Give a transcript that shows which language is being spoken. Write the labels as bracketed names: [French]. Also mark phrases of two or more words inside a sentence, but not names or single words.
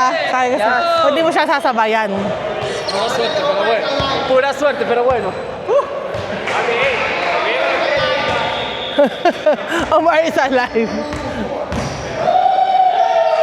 [Filipino] Sabi ko hindi mo siya sasabayan. [Spanish] Pura suerte, pero bueno. [English] Omar is alive.